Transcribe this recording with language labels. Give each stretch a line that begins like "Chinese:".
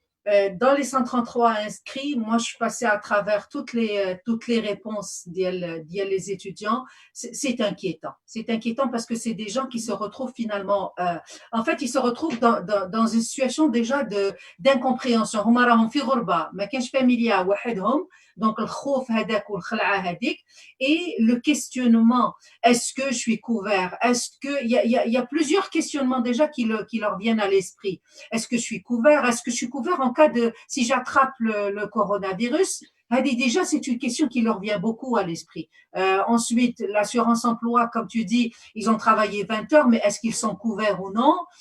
French: Dans les 133 inscrits, moi, je suis passée à travers toutes les réponses des étudiants. C'est inquiétant. C'est inquiétant parce que c'est des gens qui se retrouvent finalement, en fait, ils se retrouvent dans une situation déjà d'incompréhension.
Arabic: هما راهم في غربة، ما كانش فاميليا وحدهم.
French: Donc,
Arabic: الخوف هذاك والخلعة هذيك
French: et le questionnement. Est-ce que je suis couvert? Est-ce que il y a plusieurs questionnements déjà qui leur viennent à l'esprit. Est-ce que je suis couvert? Est-ce que je suis couvert en cas de si j'attrape le coronavirus? Déjà, c'est une question qui leur vient beaucoup à l'esprit. Ensuite, l'assurance emploi, comme tu dis, ils ont travaillé 20 heures, mais est-ce qu'ils sont couverts ou non?